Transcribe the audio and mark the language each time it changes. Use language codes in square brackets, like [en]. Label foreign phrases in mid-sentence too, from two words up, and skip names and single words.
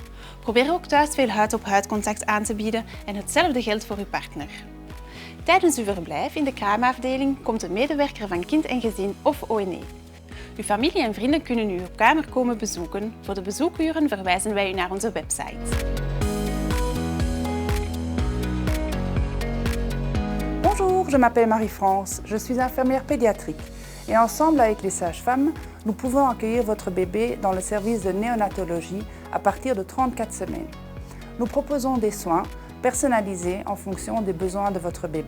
[nl] Probeer ook thuis veel huid-op-huid contact aan te bieden en hetzelfde geldt voor uw partner. Tijdens uw verblijf in de kraamafdeling komt een medewerker van kind en gezin of ONE. Uw familie en vrienden kunnen u op kamer komen bezoeken. Voor de bezoekuren verwijzen wij u naar onze website. [fr] Bonjour, je m'appelle Marie-France, je suis infirmière pédiatrique et ensemble avec les sages-femmes, nous pouvons accueillir votre bébé dans le service de néonatologie à partir de 34 semaines. Nous proposons des soins personnalisés en fonction des besoins de votre bébé.